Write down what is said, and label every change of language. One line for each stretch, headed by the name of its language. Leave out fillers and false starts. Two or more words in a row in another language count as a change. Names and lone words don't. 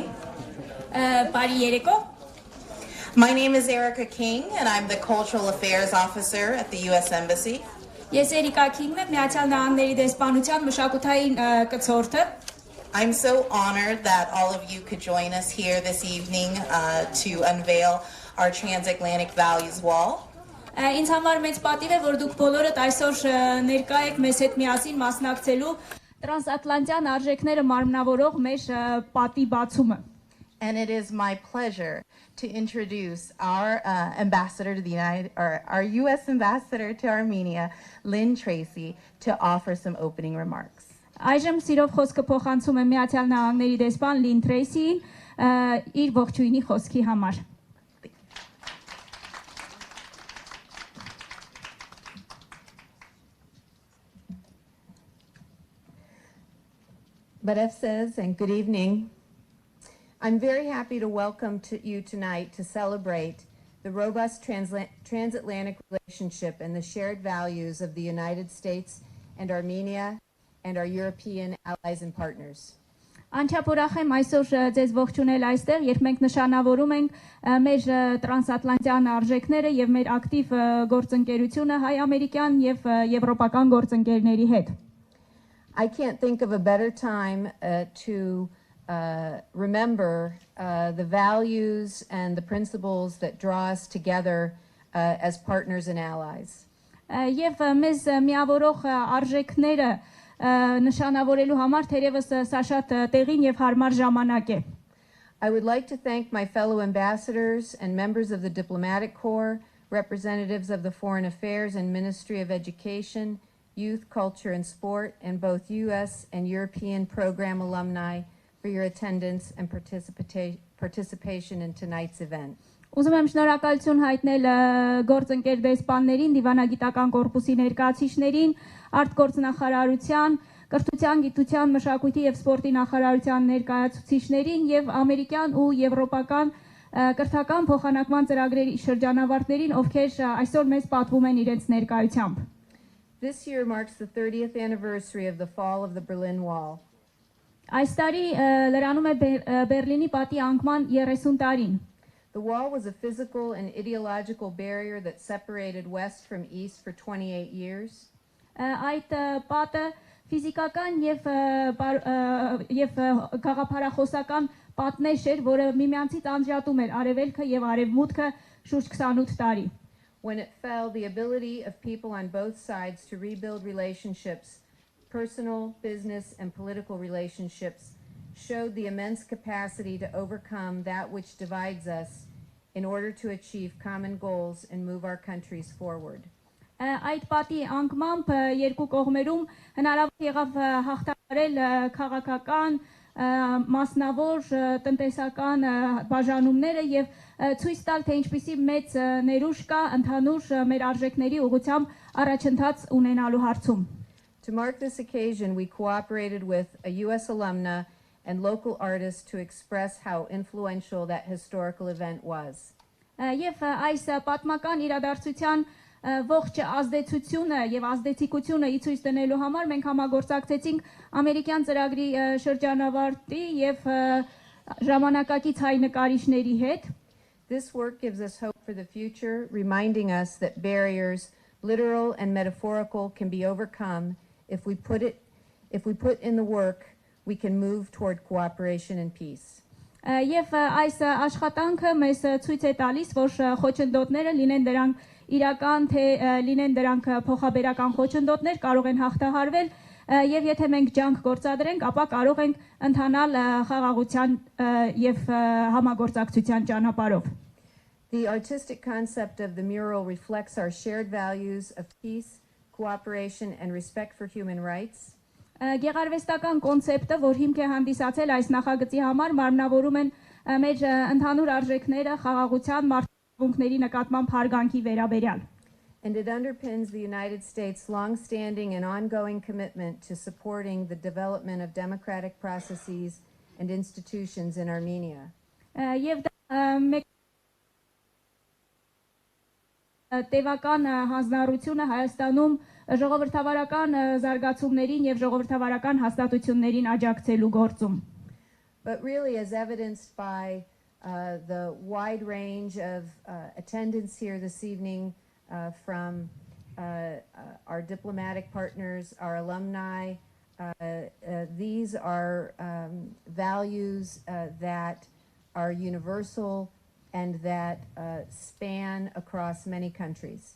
Armenian: Բարի երեկո։
English: My name is Erica King and I'm the Cultural Affairs Officer at the U.S. Embassy.
Armenian: Ես Էրիկա Քինգն եմ, Միացյալ Նահանգների դեսպանության մշակութային կցորդը։
English: I'm so honored that all of you could join us here this evening to unveil our transatlantic values wall.
Armenian: Ինձ համար մեծ պատիվ է, որ դուք բոլորդ այսօր ներկա եք մեզ հետ միասին մասնակցելու Տրանսատլանտյան արժեքները մարմնավորող մեր պատի բացումը։
English: And it is my pleasure to introduce our ambassador to our U.S. ambassador to Armenia, Lynn Tracy, to offer some opening remarks.
Armenian: Այժմ սիրով խոսքը փոխանցում եմ Միացյալ Նահանգների դեսպան Լին Թրեյսիին իր ողջույնի խոսքի համար։
English: Barev says, and good evening. I'm very happy to welcome you tonight to celebrate the robust transatlantic relationship and the shared values of the United States and Armenia and our European allies and partners.
Armenian: Անչափորախ եմ այսօր ձեզ ողջունել այստեղ, երբ մենք նշանավորում ենք մեր տրանսատլանտյան արժեքները եւ մեր ակտիվ գործընկերությունը հայ-ամերիկյան եւ եվրոպական գործընկերների հետ։
English: I can't think of a better time to remember the values and the principles that draw us together as partners and allies.
Armenian: Եվ մեզ միավորող արժեքները նշանավորելու համար թերևս սա շատ տեղին եւ հարմար ժամանակ է։
English: I would like to thank my fellow ambassadors and members of the Diplomatic Corps, representatives of the Foreign Affairs and Ministry of Education, Youth, Culture and Sport, and both U.S. and European program alumni for your attendance and participation in tonight's event.
Armenian: Ուզում եմ շնորհակալություն հայտնել գործընկեր դեսպաններին, դիվանագիտական կորպուսի ներկայացուցիչներին, արտգործնախարարության, կրթության, գիտության, մշակույթի եւ սպորտի նախարարության ներկայացուցիչներին եւ ամերիկյան ու եվրոպական կրթական փոխանակման ծրագրերի շրջանավարտներին, ովքեր այսօր մեզ պատվում են իրենց ներկայությամբ։
English: This year marks the 30th anniversary of the fall of the Berlin Wall.
Armenian: Այս տարի լրանում է Բերլինի պատի անկման 30 տարին։
English: The wall was a physical and ideological barrier that separated West from East for 28 years.
Armenian: Այդ պատը ֆիզիկական եւ գաղափարախոսական պատնեշ էր, որը միմյանցից անջատում էր արևելքը եւ արևմուտքը շուրջ 28 տարի։
English: When it fell, the ability of people on both sides to rebuild relationships, personal, business, and political relationships, showed the immense capacity to overcome that which divides us in order to achieve common goals and move our countries forward.
Armenian: Այդ պատի անկմամբ երկու կողմերում հնարավոր եղավ հաղթահարել քաղաքական, մասնավոր, տնտեսական բաժանումները եւ ցույց տալ, թե ինչպիսի մեծ ներուժ կա ընդհանուր մեր արժեքների ուղղությամբ առաջընթաց ունենալու հարցում։
English: To mark this occasion, we cooperated with a U.S. alumna and local artists to express how influential that historical event was.
Armenian: Եվ այս պատմական իրադարձության ողջ ազդեցությունը եւ ազդեցիկությունը ի ցույց դնելու համար մենք համագործակցեցինք ամերիկյան ծրագրի շրջանավարտի եւ ժամանակակից հայ նկարիչների հետ։
English: This work gives us hope for the future, reminding us that barriers, literal and metaphorical, can be overcome if we put in the work. We can move toward cooperation and peace.
Armenian: Եվ այս աշխատանքը մեզ ցույց է տալիս, որ խոչընդոտները լինեն դրանք իրական թե լինեն դրանք փոխաբերական խոչընդոտներ կարող են հաղթահարվել եւ եթե մենք ջանք գործադրենք, ապա կարող ենք ընթանալ խաղաղության եւ համագործակցության ճանապարհով։
English: The artistic concept of the mural reflects our shared values of peace, cooperation, and respect for human rights.
Armenian: Գեղարվեստական կոնցեպտը, որ հիմք է հանդիսացել այս նախագծի համար, մարմնավորում են մեր ընդհանուր արժեքները, խաղաղության, մարդկությունների նկատմամբ հարգանքի վերաբերյալ։
English: And it underpins the United States' long-standing and ongoing commitment to supporting the development of democratic processes and institutions in Armenia.
Armenian: Եվ դա տևական հանձնառությունը Հայաստանում ժողովրդավարական զարգացումներին եւ ժողովրդավարական հաստատություններին աջակցելու գործում։
English: But really, as evidenced by the wide range of attendance here this evening from our diplomatic partners, our alumni, these are values that are universal and that span across many countries.